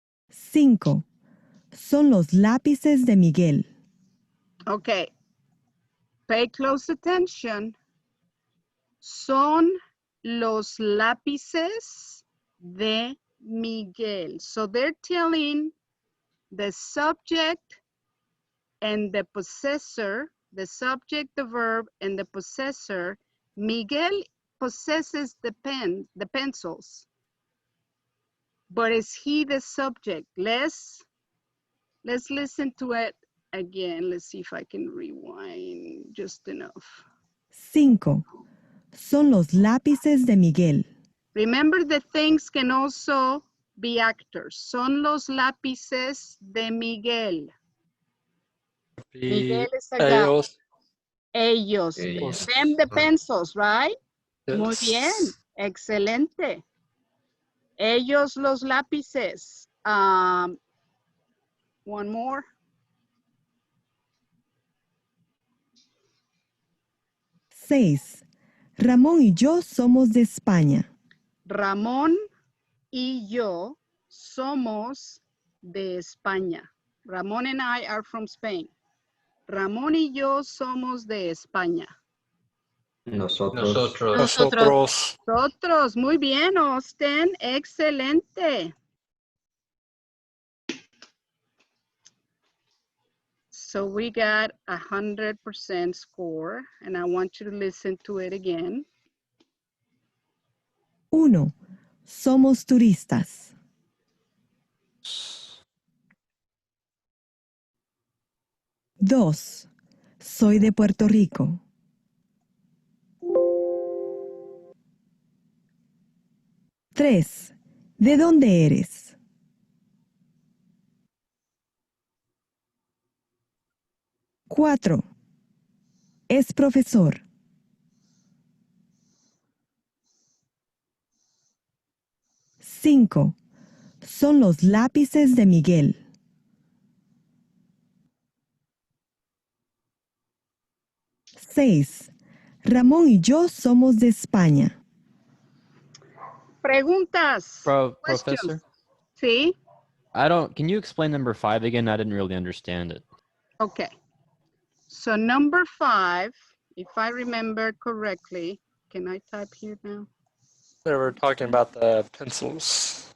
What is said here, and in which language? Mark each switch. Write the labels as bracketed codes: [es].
[es] Cinco. Son los lápices de Miguel. [en] Okay. Pay close attention. [es] Son los lápices de Miguel. [en] So they're telling the subject and the possessor, the subject, the verb, and the possessor. Miguel possesses the pencils. But is he the subject? Let's listen to it again. Let's see if I can rewind just enough. 5. [es] Son los lápices de Miguel. [en] Remember that things can also be actors. [es] Son los lápices de Miguel. [en] Miguel is a guy. [es] Ellos. Ellos. Ellos. [en] Them the pencils, right? Muy Yes. [es] bien. Excelente. Ellos los lápices. [en] One more. [es] 6. Ramón y yo somos de España. Ramón y yo somos de España. [en] Ramón and I are from Spain. [es] Ramón y yo somos de España. Nosotros. Nosotros. Nosotros, muy bien, Austin, excelente. [en] So we got 100% score, and I want you to listen to it again. [es] 1. Somos turistas. 2. Soy de Puerto Rico. 3. ¿De dónde eres? 4. Es profesor. 5. Son los lápices de Miguel. 6. Ramón y yo somos de España. Preguntas. [en] Professor, [es] Sí, [en] can you explain number 5 again? I didn't really understand it. okay. So number 5, if I remember correctly, can I type here now? They were talking about the pencils.